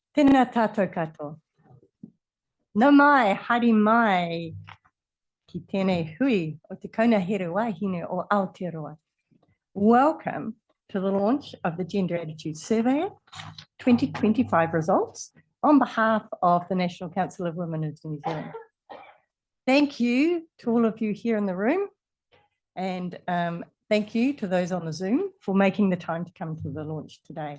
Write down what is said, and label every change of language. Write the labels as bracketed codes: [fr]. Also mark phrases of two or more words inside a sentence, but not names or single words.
[mi] Tēnā tātou katoa. Nā mai, haere mai ki tēnei hui o te Kaunihera Wāhine o Aotearoa. [en] Welcome to the launch of the Gender Attitude Survey 2025 results on behalf of the National Council of Women in New Zealand. Thank you to all of you here in the room, and thank you to those on the Zoom for making the time to come to the launch today.